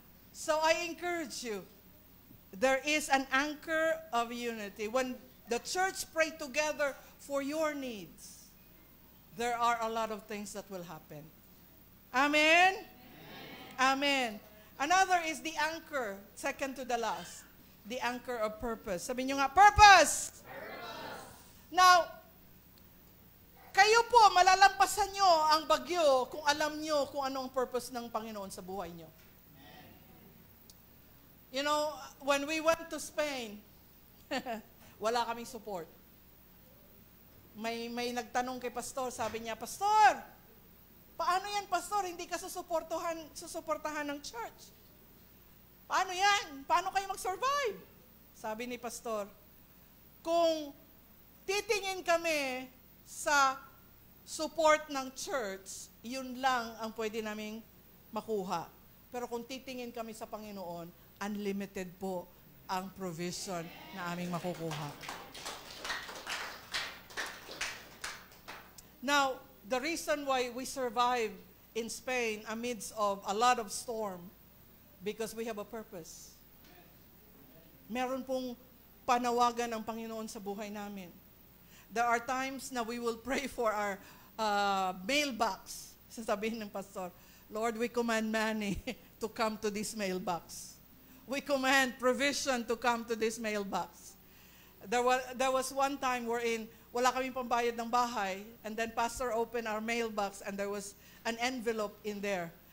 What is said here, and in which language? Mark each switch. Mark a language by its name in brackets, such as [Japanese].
[English] So I encourage you, there is an anchor of unity. When the church pray together for your needs, there are a lot of things that will happen. Amen? Amen. Another is the anchor, second to the last. The anchor of purpose. [Filipino] Sabi nyo nga, [English] purpose! Purpose! [Filipino] Now, kayo po, malalampasan nyo ang bagyo kung alam nyo kung ano ang purpose ng Panginoon sa buhay nyo. [English] When we went to Spain, [Filipino] wala kaming [English] support. [Filipino] May nagtanong kay Pastor, sabi niya, Pastor, paano yan, Pastor? Hindi ka susuportahan ng church. Paano yan? Paano kayo mag-survive? Sabi ni Pastor, kung titingin kami sa support ng church, yun lang ang pwede naming makuha. Pero kung titingin kami sa Panginoon, unlimited po ang provision na aming makukuha. [English] Now, the reason why we survive in Spain amidst of a lot of storm, because we have a purpose. [Filipino] Meron pong panawagan ng Panginoon sa buhay namin. [English] There are times na we will pray for our mailbox. [Filipino] Sasabihin ng pastor, [English] Lord, we command money to come to this mailbox. We command provision to come to this mailbox. There was one time wherein [Filipino] wala kaming pambayad ng bahay, [English] and then pastor opened our mailbox and there was an envelope in there.